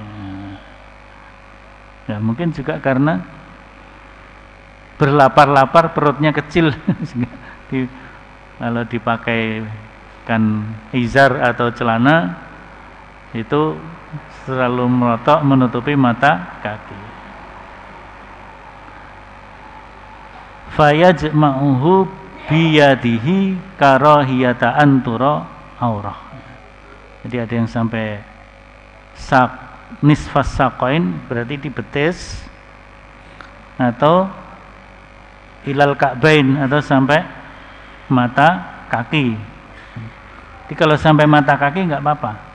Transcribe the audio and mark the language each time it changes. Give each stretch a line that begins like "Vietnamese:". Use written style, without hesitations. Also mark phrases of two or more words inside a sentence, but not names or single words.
Indonesian: Ya, mungkin juga karena berlapar-lapar perutnya kecil. Kalau dipakai kan izar atau celana itu selalu merotok menutupi mata kaki.
Arabic: فيجمعه بيده كراهية أن ترى العورة.
Indonesian: Jadi ada yang sampai
Arabic: نصف الساقين,
Indonesian: berarti di betis, atau
Arabic: إلى الكعبين,
Indonesian: atau sampai mata kaki. Jadi kalau sampai mata kaki nggak apa-apa.